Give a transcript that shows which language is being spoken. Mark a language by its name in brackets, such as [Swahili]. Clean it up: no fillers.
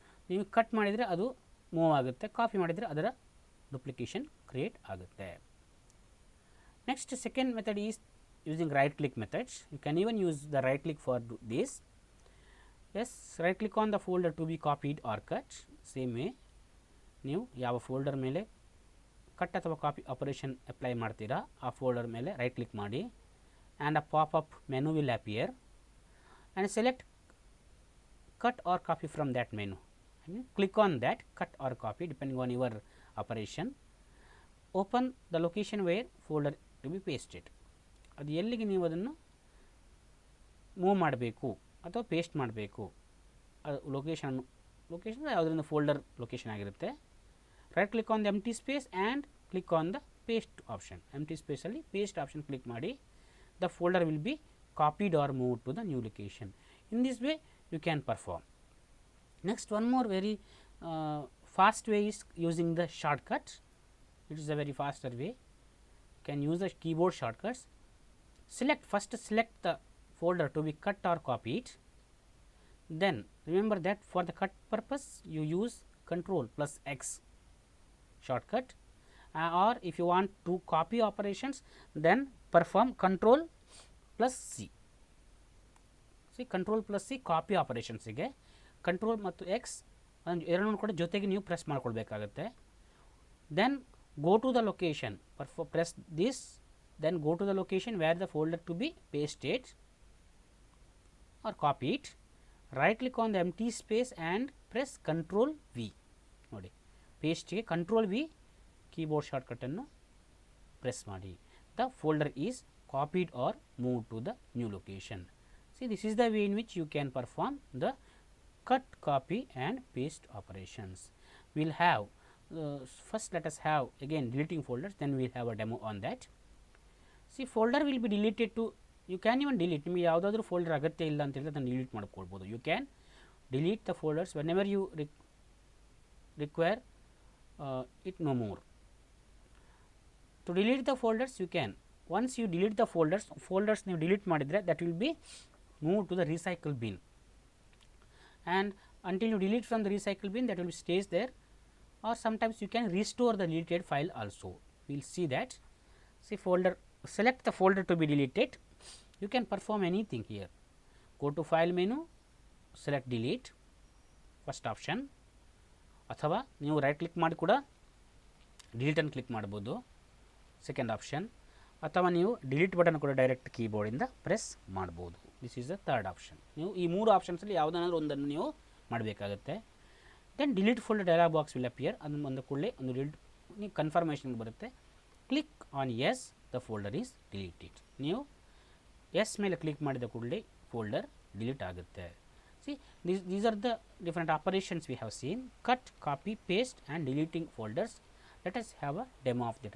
[Kannada] ನೀವು ಕಟ್ ಮಾಡಿದರೆ ಅದು ಮೂವ್ ಆಗುತ್ತೆ, ಕಾಪಿ ಮಾಡಿದರೆ ಅದರ ಡುಪ್ಲಿಕೇಶನ್ ಕ್ರಿಯೇಟ್ ಆಗುತ್ತೆ. [English] Next second method is using right click methods. You can even use the right click for this. Yes, right click on the folder to be copied or cut. Same way [Kannada] ನೀವು ಯಾವ folder ಮೇಲೆ cut ಅಥವಾ copy operation apply ಮಾಡ್ತೀರಾ ಆ folder ಮೇಲೆ right click ಮಾಡಿ, [English] And a pop up menu will appear and select cut or copy from that menu. Click on that cut or copy depending on your operation. Open the location where folder to be pasted. [Kannada] ಅದು ಎಲ್ಲಿಗೆ ನೀವು ಅದನ್ನು move ಮಾಡಬೇಕು ಅಥವಾ paste ಮಾಡಬೇಕು ಅದು location ಯಾವುದರಿಂದ folder location ಆಗಿರುತ್ತೆ. [English] Right click on the empty space and click on the paste option. [Kannada] Empty ಸ್ಪೇಸಲ್ಲಿ paste option click ಮಾಡಿ, [English] The folder will be copied or move to the new location. In this way you can perform. Next one more very fast way is using the shortcut. It is a very faster way. You can use the keyboard shortcuts. First select the folder to be cut or copied. Then remember that for the cut purpose you use Ctrl plus X shortcut, or if you want to copy operations then perform Ctrl plus C. See, Ctrl plus C copy operations [Kannada] ಗೆ Ctrl ಮತ್ತು X ಎರಡನ್ನೂ ಕೂಡ ಜೊತೆಗೆ ನೀವು press ಮಾಡ್ಕೊಳ್ಬೇಕಾಗುತ್ತೆ. [English] Then go to the location, press this, then go to the location where the folder to be pasted or copied. Right click on the empty space and press Ctrl V. [Kannada] ನೋಡಿ paste ಗೆ Ctrl V keyboard shortcut ಅನ್ನು press ಮಾಡಿ. [English] The folder is copied or moved to the new location. See, this is the way in which you can perform the cut, copy and paste operations. We'll have first let us have again deleting folders, then we'll have a demo on that. See, folder will be deleted to, you can even delete. [Kannada] ನಿಮಗೆ ಯಾವುದಾದ್ರೂ folder ಅಗತ್ಯ ಇಲ್ಲ ಅಂತ ಹೇಳಿದ್ರೆ ಅದನ್ನು delete ಮಾಡ್ಕೊಳ್ಬೋದು. [English] You can delete the folders whenever you require it no more. To delete the folders you can, once you delete the folders [Kannada] ನೀವು delete ಮಾಡಿದರೆ [English] That will be move to the recycle bin, and until you delete from the recycle bin that will stays there, or sometimes you can restore the deleted file also. We will see that. See, folder, select the folder to be deleted. You can perform anything here. Go to file menu, select delete, first option, [Kannada] ಅಥವಾ ನೀವು right click ಮಾಡಿ ಕೂಡ delete ಅನ್ನು click ಮಾಡ್ಬೋದು, second option, ಅಥವಾ ನೀವು delete button ಕೂಡ direct ಕೀಬೋರ್ಡಿಂದ press ಮಾಡ್ಬೋದು. [English] This is the third option. [Kannada] ನೀವು ಈ ಮೂರು ಆಪ್ಷನ್ಸಲ್ಲಿ ಯಾವುದಾದ್ರೂ ಒಂದನ್ನು ನೀವು ಮಾಡಬೇಕಾಗುತ್ತೆ. [English] Then delete folder dialog box will appear. [Kannada] ಅದನ್ನು ಬಂದ ಕೂಡಲೇ ಒಂದು ಡಿಲೀಟ್ ನೀವು ಕನ್ಫರ್ಮೇಷನ್ ಬರುತ್ತೆ. [English] Click on yes, the folder is deleted. [Kannada] ನೀವು ಎಸ್ ಮೇಲೆ ಕ್ಲಿಕ್ ಮಾಡಿದ ಕೂಡಲೇ ಫೋಲ್ಡರ್ ಡಿಲೀಟ್ ಆಗುತ್ತೆ. [English] See, these are the different operations we have seen: cut, copy, paste and deleting folders. Let us have a demo of that.